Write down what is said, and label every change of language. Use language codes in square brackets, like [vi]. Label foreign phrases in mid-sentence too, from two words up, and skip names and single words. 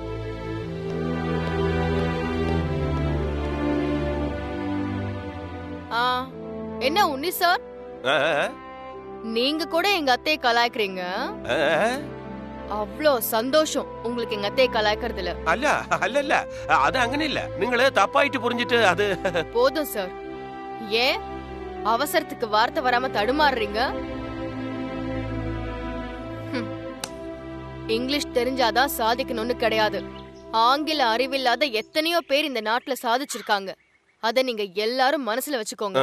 [ta] ஆ, என்ன உன்னி சார், ஆ, நீங்க கூட எங்க அத்தையை கலாய்க்கிறீங்க. ஆ, அவ்வளோ சந்தோஷம் உங்களுக்கு எங்க அத்தையை கலாய்க்கிறதுல. [ml] അല്ല അല്ലല്ല അത് അങ്ങനെയില്ല. നിങ്ങള് [ta] தப்பாயிட்டு புரிஞ்சிட்டு [ml] അത് [ta] போதும் சார். ஏன் அவசரத்துக்கு வார்த்தை வராம தடுமாறுறீங்க? ஹம். இங்கிலீஷ் தெரிஞ்சாதான் சாதிக்கணும்னு கிடையாது. ஆங்கில அறிவில்லாத எத்தனையோ பேர் இந்த நாட்டுல சாதிச்சிருக்காங்க. அத நீங்க எல்லாரும் மனசுல வச்சுக்கோங்க.